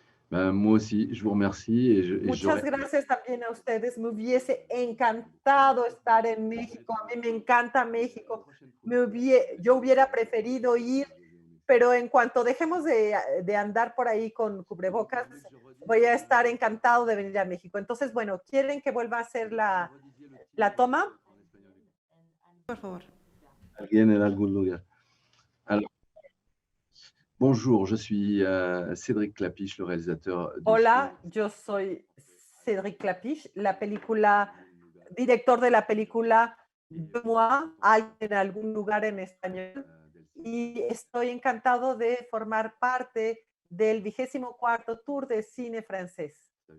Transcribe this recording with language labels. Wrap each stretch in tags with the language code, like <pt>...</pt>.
<fr>Moi aussi, je vous remercie.</fr> <es>Muchas gracias también a ustedes. Me hubiese encantado estar en México. A mí me encanta México. Yo hubiera preferido ir, pero en cuanto dejemos de andar por ahí con cubrebocas, voy a estar encantado de venir a México. Entonces, bueno, ¿quieren que vuelva a hacer la toma? Por favor. Alguien en algún lugar.</es> <fr>Alors, bonjour, je suis Cédric Clapiche, le réalisateur.</fr> <es>Hola, yo soy Cédric Clapiche, director de la película Deux mois, Alguien en algún lugar en español, y estoy encantado de formar parte del 24º Tour de Cine Francés.</es>